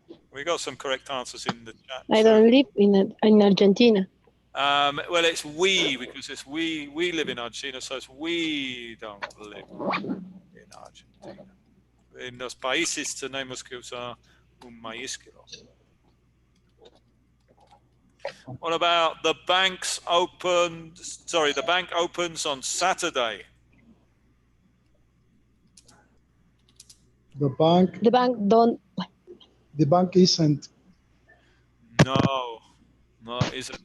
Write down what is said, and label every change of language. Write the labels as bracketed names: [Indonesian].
[English] We got some correct answers in the chat. I don't live in Argentina. Well, it's we, because it's we live in Argentina, so it's we don't live in Argentina. [Spanish] En los países tenemos que usar un mayúsculo. [English] What about the banks open? Sorry, the bank opens on Saturday. The bank isn't. No, isn't.